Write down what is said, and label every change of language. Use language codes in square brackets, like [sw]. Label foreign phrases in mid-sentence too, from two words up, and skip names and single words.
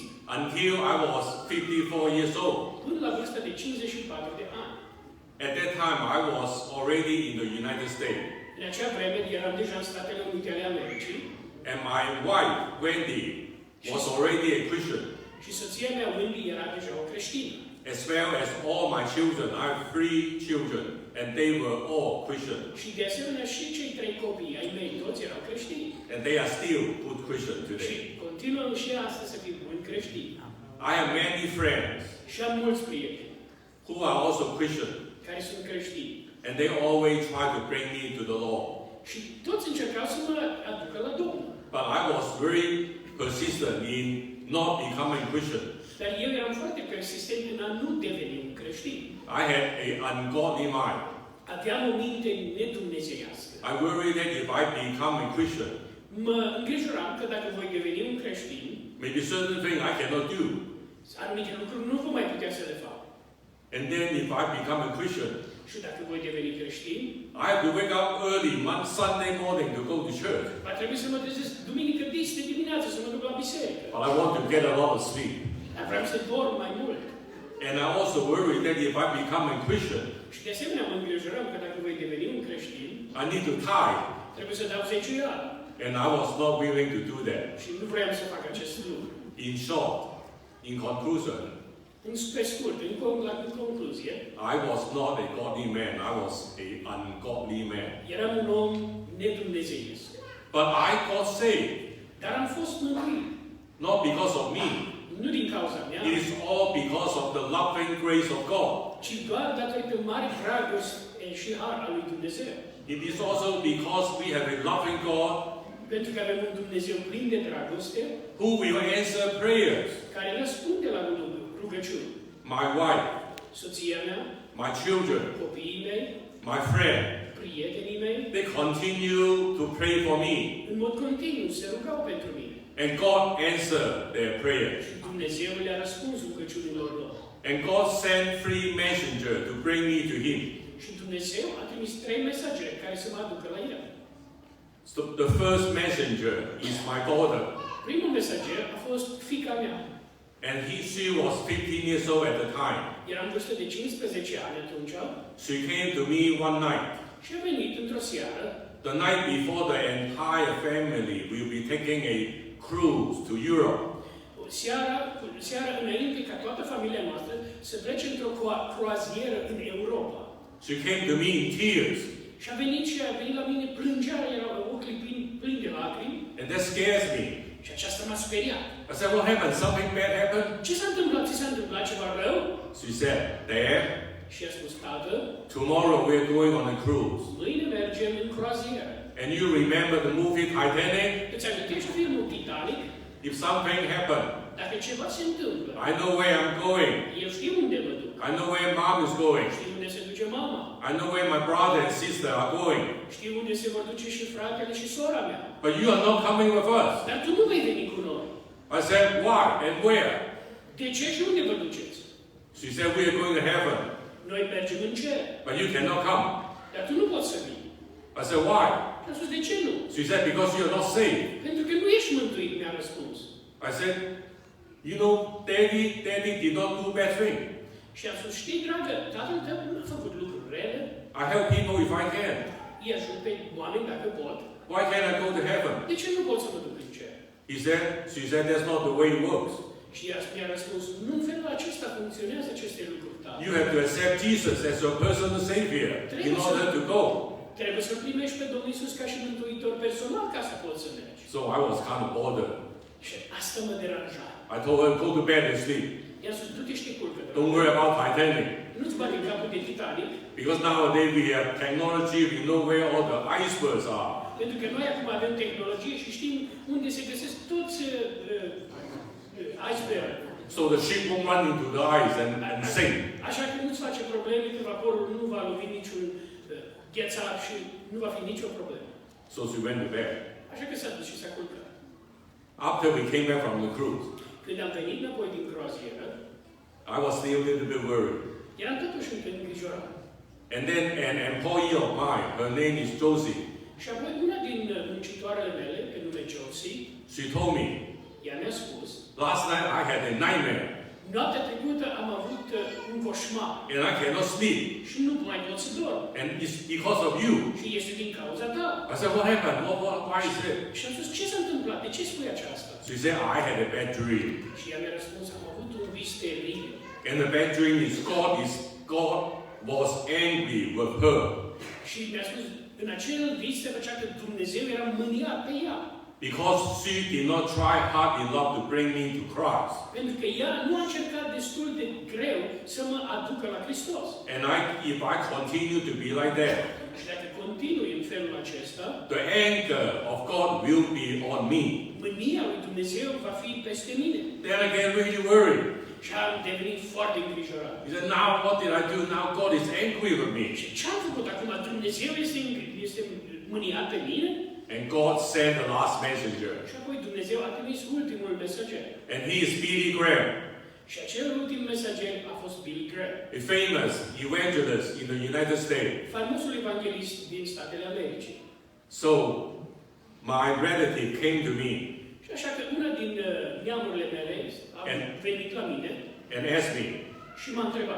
[en] until I was 54 years old. [ro] Până la vârsta de 54 de ani. [en] At that time, I was already in the United States. [ro] În acea vreme eram deja în Statele Unite ale Americii [en] And my wife, Wendy, was already a Christian. [ro] și soția mea, Wendy, era deja o creștină. [en] As well as all my children. I have 3 children, and they were all Christian. [ro] Și de asemenea și cei 3 copii ai mei, toți erau creștini. [en] And they are still good Christians [ro] Și [en] today. [ro] continuă și astăzi să fie buni creștini. [en] I have many friends [ro] Și am mulți prieteni [en] who are also Christian, [ro] care sunt creștini. [en] and they always try to bring me to the Lord. [ro] Și toți încercau să mă aducă la Domnul. [en] But I was very persistent in not becoming Christian. [ro] Dar eu eram foarte persistent în a nu deveni un creștin. [en] I had an ungodly mind. [ro] Aveam o minte nedumnezeiască. [en] I worried that if I become a Christian, [ro] Mă îngrijoram că dacă voi deveni un creștin, [en] maybe certain things I cannot do. [ro] anumite lucruri nu vom mai putea să le fac. [en] And then if I become a Christian, [ro] Și dacă voi deveni creștin, [en] I have to wake up early one Sunday morning to go to church. [ro] va trebui să mă trezesc duminică de dimineață să mă duc la biserică. [en] But I want to get a lot of sleep. [ro] Dar vreau să dorm mai mult. [en] And I also worry that if I become a Christian, [ro] Și de asemenea mă îngrijoram că dacă voi deveni un creștin, [en] I need to tithe. [ro] trebuie să dau zeciuială. [en] And I was not willing to do that. [ro] Și nu vreau să fac acest lucru. [en] In short, in conclusion, [ro] Pe scurt, în concluzie, [en] I was not a godly man. I was an ungodly man. [ro] eram un om nedumnezeiesc. [en] But I got saved, [ro] Dar am fost mântuit. [en] not because of me. [ro] Nu din cauza mea, [en] It is all because of the loving grace of God. [ro] ci doar datorită mari dragoste și har al lui Dumnezeu. [en] It is also because we have a loving God [ro] Pentru că avem un Dumnezeu plin de dragoste, [en] who will answer prayers. [ro] care răspunde la rugăciuni. [en] My wife, [ro] Soția mea, [en] my children, [ro] copiii mei, [en] my friend, [ro] prietenii mei, [en] they continue to pray for me. [ro] în mod continuu se rugau pentru mine. [en] And God answered their prayers. [ro] Și Dumnezeu le-a răspuns rugăciunilor lor. [en] And God sent 3 messengers to bring me to Him. [ro] Și Dumnezeu a trimis 3 mesageri care să mă aducă la El. [en] So the first messenger is my daughter. [ro] Primul mesager a fost fiica mea. [en] And she was 15 years old at the time. [ro] Eram în vârstă de 15 ani atunci. [en] She came to me one night. [ro] Și a venit într-o seară. [en] The night before the entire family will be taking a cruise to Europe. [ro] Seara înainte ca toată familia noastră să plece într-o croazieră în Europa. [en] She came to me in tears. [ro] Și a venit la mine, plângea, erau ochii plini de lacrimi. [en] And that scares me. [ro] Și aceasta m-a speriat. [en] I said, what happened? Something bad happened? [ro] Ce s-a întâmplat? Ți s-a întâmplat ceva rău? [en] She said, Dad, [ro] Și a spus, tată, [en] tomorrow we're going on a cruise. [ro] mâine mergem în croazieră. [en] And you remember the movie Titanic? [ro] Îți amintești filmul Titanic? [en] If something happened, [ro] Dacă ceva se întâmplă, [en] I know where I'm going. [ro] eu știu unde mă duc. [en] I know where Mom is going. [ro] Știu unde se duce mama. [en] I know where my brother and sister are going. [ro] Știu unde se vor duce și fratele și sora mea. [en] But you are not coming with us. [ro] Dar tu nu vei veni cu noi. [en] I said, why and where? [ro] De ce și unde vă duceți? [en] She said, we are going to heaven. [ro] Noi mergem în cer. [en] But you cannot come. [ro] Dar tu nu poți să vii. [en] I said, why? [ro] Și a spus, de ce nu? [en] She said, because you are not saved. [ro] Pentru că nu ești mântuit, mi-a răspuns. [en] I said, you know, Daddy did not do bad thing. [ro] Și a spus, știi, dragă, tatăl tău nu a făcut lucruri rele. [en] I help people if I can. [ro] Îi ajut pe oameni dacă pot. [en] Why can't I go to heaven? [ro] De ce nu pot să mă duc în cer? [en] She said, that's not the way it works. [ro] Și mi-a răspuns, nu în felul acesta funcționează aceste lucruri, tată. [en] You have to accept Jesus as your personal Savior in order to go. [ro] Trebuie să primești pe Domnul Iisus ca și mântuitor personal ca să poți să mergi. [en] So I was kind of bothered. [ro] Și asta mă deranja. [en] I told her, go to bed and sleep. [ro] I-am spus, du-te și te culcă. [en] Don't worry about Titanic. [ro] Nu-ți bate în capul de Titanic, [en] Because nowadays we have technology, we know where all the icebergs are. [ro] pentru că noi acum avem tehnologie și știm unde se găsesc toți iceberg. [en] So the ship won't run into the ice and sink. [ro] Așa că nu-ți face probleme că vaporul nu va lovi niciun ghețar și nu va fi nicio problemă. [en] So she went to bed. [ro] Așa că s-a dus și s-a culcat. [en] After we came back from the cruise, [ro] Când am venit înapoi din croazieră, [en] I was still a little bit worried. [ro] eram totuși încă îngrijorat. [en] And then an employee of mine, her name is Josie, [ro] Și apoi una din muncitoarele mele, pe nume Josie, [en] she told me, [ro] ea mi-a spus, [en] last night I had a nightmare [ro] noaptea trecută am avut un coșmar [en] and I cannot sleep. [ro] și nu mai pot să dorm. [en] And it's because of you. [ro] Și este din cauza ta. [en] I said, what happened? Why is it? [ro] Și am spus, ce s-a întâmplat? De ce spui aceasta? [en] She said, I had a bad dream. [ro] Și ea mi-a răspuns, am avut un vis teribil. [en] And the bad dream is God was angry with her. [ro] Și mi-a spus, în acel vis se făcea că Dumnezeu era mâniat pe ea. [en] Because she did not try hard enough to bring me to Christ. [ro] Pentru că ea nu a încercat destul de greu să mă aducă la Hristos. [en] And if I continue to be like that, [ro] Și dacă continui în felul acesta, [en] the anger of God will be on me. [ro] mânia lui Dumnezeu va fi peste mine. [en] Then I get really worried. [ro] Și am devenit foarte îngrijorat. [en] He said, now what did I do? Now God is angry with me. [ro] Și ce am făcut acum? Dumnezeu este mâniat pe mine? [en] And God sent the last messenger. [ro] Și apoi Dumnezeu a trimis ultimul mesager. [en] And he is Billy Graham, [ro] Și acel ultim mesager a fost Billy Graham, [en] a famous evangelist in the United States. [ro] faimosul evanghelist din Statele Americii. [en] So my relative came to me [ro] Și așa că una din neamurile mele a a venit la mine [en] and asked me, [ro] și m-a întrebat.